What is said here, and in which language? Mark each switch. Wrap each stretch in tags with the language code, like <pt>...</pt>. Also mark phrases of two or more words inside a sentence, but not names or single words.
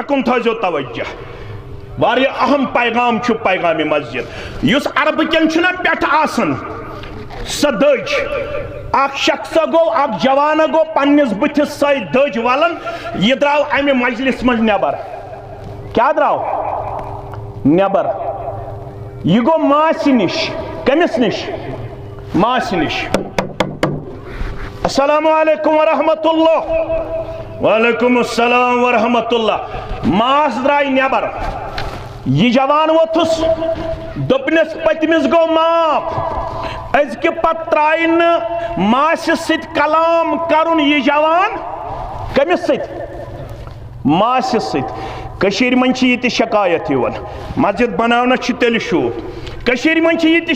<ks>کُن تھٲیزیو توجہ واریاہ اہم پیغام چھُ پیغامِ مسجد یُس عربہٕ کٮ۪ن چھُنہ پٮ۪ٹھٕ آسان سۄ دٔج اکھ شخصا گو اکھ جوانا گو پننس بتھس سۄ دٔج ولن یہِ درٛاو امہِ مجلس منٛز نٮ۪بر کیٛاہ درٛاو نٮ۪بر یہِ گوٚو ماسہِ نِش کٔمِس نِش ماسہِ نِش</ks> <ar>السلام علیکم ورحمۃ اللہ وعلیکم السلام ورحمۃ اللہ</ar> <ks>ماس درٛاے نٮ۪بر یہ جوان ووتھُس دوٚپنس پٔتمِس گوٚو معاف أزکہِ پتہٕ ترٛایہِ نہٕ ماسہِ سۭتۍ کلام کرُن یہِ جوان کٔمِس سۭتۍ ماسہِ سۭتۍ کٔشیٖرِ منٛز چھِ یہِ تہِ شکایت یِوان مسجد بناونس چھُ تیٚلہِ شوٗب کٔشیٖرِ منٛز چھِ یہِ تہِ</ks>